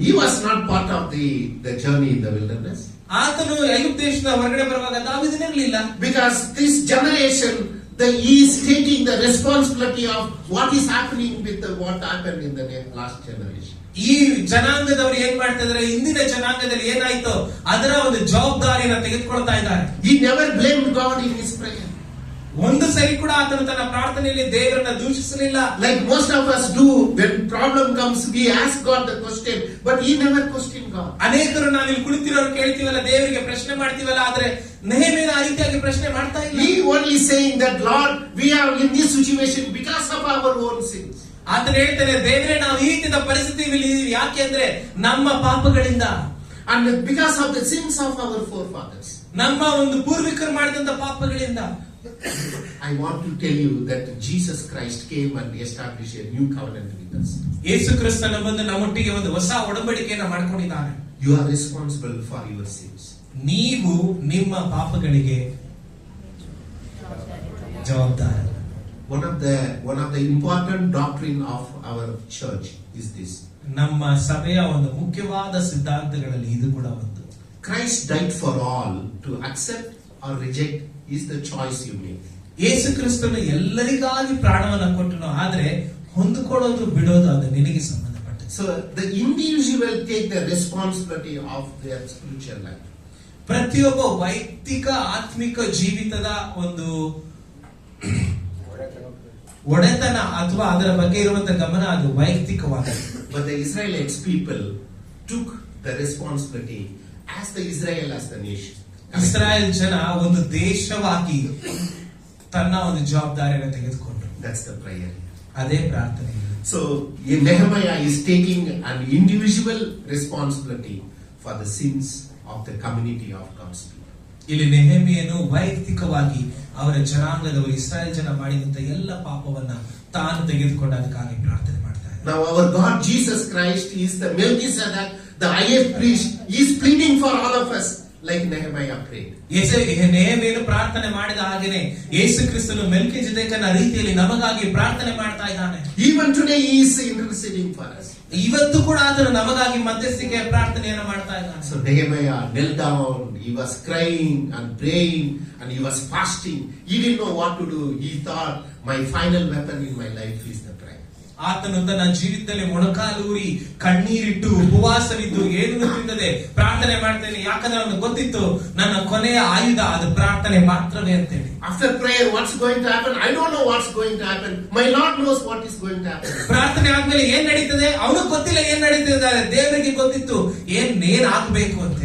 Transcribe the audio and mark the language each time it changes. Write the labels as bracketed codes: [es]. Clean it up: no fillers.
[en] He was not part of the journey in the wilderness. [kn] ಆತನು ಐಗುಪ್ತ ದೇಶದ ಹೊರಗಡೆ ಬರುವಾಗ ದಾವೀದನಿರಲಿಲ್ಲ. [en] Because this generation, he is taking the responsibility of what is happening with what happened in the last generation. [kn] ಈ ಜನಾಂಗದವರು ಏನ್ ಮಾಡ್ತಾ ಇದ್ದಾರೆ, ಇಂದಿನ ಜನಾಂಗದಲ್ಲಿ ಏನಾಯ್ತೋ ಅದರ ಒಂದು ಜವಾಬ್ದಾರಿಯನ್ನು ತೆಗೆದುಕೊಳ್ತಾ ಇದ್ದಾರೆ. [en] He never blamed God in his prayer. [kn] ಒಂದು ಸರಿ ಕೂಡ ಆತನು ತನ್ನ ಪ್ರಾರ್ಥನೆಯಲ್ಲಿ ದೇವರನ್ನ ದೂಷಿಸಲಿಲ್ಲ. [en] Like most of us do, when problem comes, we ask God the question, but he never questioned God. [kn] ಅನೇಕರು ನಾವಿಲ್ಲಿ ಕುಳಿತಿರೋರು ಕೇಳ್ತೀವಲ್ಲ, ದೇವರಿಗೆ ಪ್ರಶ್ನೆ ಮಾಡ್ತೀವಲ್ಲ, ಆದ್ರೆ ನೆಹೆಮೀಯನ ಆ ರೀತಿಯಾಗಿ ಪ್ರಶ್ನೆ ಮಾಡ್ತಾ ಇಲ್ಲ. [en] He only saying that, Lord, we are in this situation because of our own sins. [kn] ಆತನು ಹೇಳ್ತಾನೆ, ದೇವರೇ, ನಾವು ಈ ರೀತಿಯ ಪರಿಸ್ಥಿತಿಯಲ್ಲಿ ಯಾಕೆ ಅಂದ್ರೆ ನಮ್ಮ ಪಾಪಗಳಿಂದ, [en] and because of the sins of our forefathers. [kn] ನಮ್ಮ ಒಂದು ಪೂರ್ವಿಕರು ಮಾಡಿದಂತ ಪಾಪಗಳಿಂದ. [en] I want to tell you that Jesus Christ came and established a new covenant with us. [kn] ಯೇಸು ಕ್ರಿಸ್ತನ ಬಂದು ನಮ್ಮೊಟ್ಟಿಗೆ ಒಂದು ಹೊಸ ಒಡಂಬಡಿಕೆಯನ್ನು ಮಾಡಿಕೊಂಡಿದ್ದಾನೆ. [en] You are responsible for your sins. [kn] ನೀವು ನಿಮ್ಮ ಪಾಪಗಳಿಗೆ ಜವಾಬ್ದಾರ. [en] One of the important doctrine of our church is this. [kn] ನಮ್ಮ ಸಭೆಯ ಒಂದು ಮುಖ್ಯವಾದ ಸಿದ್ಧಾಂತಗಳಲ್ಲಿ ಇದು ಕೂಡ ಒಂದು. [en] Christ died for all. To accept or reject is the choice you make. [kn] ಯೇಸು ಕ್ರಿಸ್ತನು ಎಲ್ಲರಿಗಾಗಿ ಪ್ರಾಣವನ್ನು ಕೊಟ್ಟನು, ಆದ್ರೆ ಹೊಂದಿಕೊಳ್ಳೋದು ಬಿಡೋದು ಅದು ನಿನಗೆ ಸಂಬಂಧಪಟ್ಟದ್ದು. [en] So the individual take the responsibility of their spiritual life. [kn] ಪ್ರತಿಯೊಬ್ಬ ವೈಯಕ್ತಿಕ ಆತ್ಮಿಕ ಜೀವಿತದ ಒಂದು ಒಡೆತನ ಅಥವಾ ಅದರ ಬಗ್ಗೆ ಇರುವಂತಹ ಗಮನ ಅದು ವೈಯಕ್ತಿಕವಾಗಿದೆ. [en] But the Israelites people took the responsibility as the Israel as the nation. [kn] Israel ಜನ ಒಂದು ದೇಶವಾಗಿ ತನ್ನ ಒಂದು ಜವಾಬ್ದಾರಿಯನ್ನು ತೆಗೆದುಕೊಂಡ್ರು. [en] That's the prayer. [kn] ಅದೇ ಪ್ರಾರ್ಥನೆ. [en] So Nehemiah is taking an individual responsibility for the sins of the community of God's people. [kn] ಇಲ್ಲಿ ನೆಹೆಮೀಯನು ವೈಯಕ್ತಿಕವಾಗಿ ಅವರ ಜನಾಂಗದವರು ಇಸ್ರಾಯೇಲ್ ಜನ ಮಾಡಿದಂತ ಎಲ್ಲ ಪಾಪವನ್ನ ತಾನು ತೆಗೆದುಕೊಂಡು ಅದಕ್ಕಾಗಿ ಪ್ರಾರ್ಥನೆ ಮಾಡ್ತಾರೆ. [en] Now our God Jesus Christ is the Melchizedek, the highest priest. He is pleading for all of us like Nehemiah prayed. [kn] ನೆಹೆಮೀಯನು ಪ್ರಾರ್ಥನೆ ಮಾಡಿದ ಹಾಗೇನೆ ಯೇಸು ಕ್ರಿಸ್ತನು ಮೆಲ್ಕಿಜೆದೇಕನ ರೀತಿಯಲ್ಲಿ ನಮಗಾಗಿ ಪ್ರಾರ್ಥನೆ ಮಾಡ್ತಾ ಇದ್ದಾನೆ. [en] Even today he is interceding for us. [kn] ಇವತ್ತು ಕೂಡ ಆತನು ನಮಗಾಗಿ ಮಧ್ಯಸ್ಥಿಕೆ ಪ್ರಾರ್ಥನೆಯನ್ನು ಮಾಡ್ತಾ ಇದ್ದಾನೆ. [en] So Nehemiah knelt down, he was crying and praying and he was fasting. He didn't know what to do. He thought my final weapon in my life is the prayer. [kn] ಆತನು ತನ್ನ ಜೀವಿತದಲ್ಲಿ ಮೊಣಕಾಲೂರಿ ಕಣ್ಣೀರಿಟ್ಟು ಉಪವಾಸವಿದ್ದು ಏನನ್ನು ತಿನ್ನದೆ ಪ್ರಾರ್ಥನೆ ಮಾಡ್ತೇನೆ, ಯಾಕಂದ್ರೆ ಅವನಿಗೆ ಗೊತ್ತಿತ್ತು ನನ್ನ ಕೊನೆಯ ಆಯುಧ ಅದು ಪ್ರಾರ್ಥನೆ ಮಾತ್ರವೇ ಅಂತೇಳಿ. [en] After prayer, what's going to happen? I don't know what's going to happen. My Lord knows what is going to happen. [kn] ಪ್ರಾರ್ಥನೆ ಆದ್ಮೇಲೆ ಏನ್ ನಡೀತದೆ ಅವನು ಗೊತ್ತಿಲ್ಲ, ಏನ್ ನಡೀತಿದೆ ದೇವರಿಗೆ ಗೊತ್ತಿತ್ತು ಏನ್ ಆಗ್ಬೇಕು ಅಂತ.